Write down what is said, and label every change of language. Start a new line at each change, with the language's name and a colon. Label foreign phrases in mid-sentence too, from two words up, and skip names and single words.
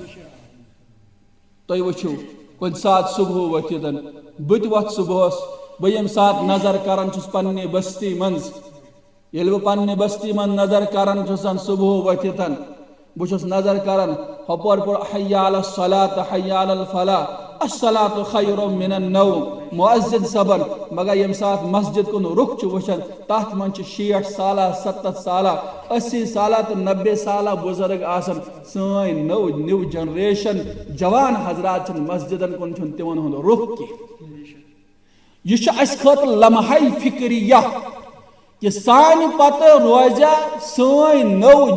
Kashmiri: تُہۍ وٕچھِو کُنہِ ساتہٕ صُبحو ؤتھِتھ بہٕ تہِ وۄتھٕ صُبحس بہٕ ییٚمہِ ساتہٕ نظر کران چھُس پننہِ بستی منٛز ییٚلہِ بہٕ پننہِ بستی منٛز نظر کران چھُس صُبحو ؤتھِتھ بہٕ چھُس نظر کران ہۄپٲرۍ پٲٹھۍ
Arabic: حی علی الصلاۃ حی علی الفلاح الصلاۃ خیر من النوم
Kashmiri: مؤذن صبن مگر ییٚمہِ ساتہٕ مسجد کُن رُخ چھُ وٕچھان تتھ منٛز چھِ 60 سالہ 70 سالہ 80 سالہ تہٕ 90 سالہ بُزرگ آسان سٲنۍ نٔو جنریشن جوان حضرات چھِنہٕ مسجدن کُن چھُنہٕ تِمن ہُنٛد رُخ کینٛہہ یہ چھُ اسہِ خٲطرٕ
Urdu: لمحے فکریہ
Kashmiri: کہ سانہِ پتہٕ روزیا سٲنۍ نٔو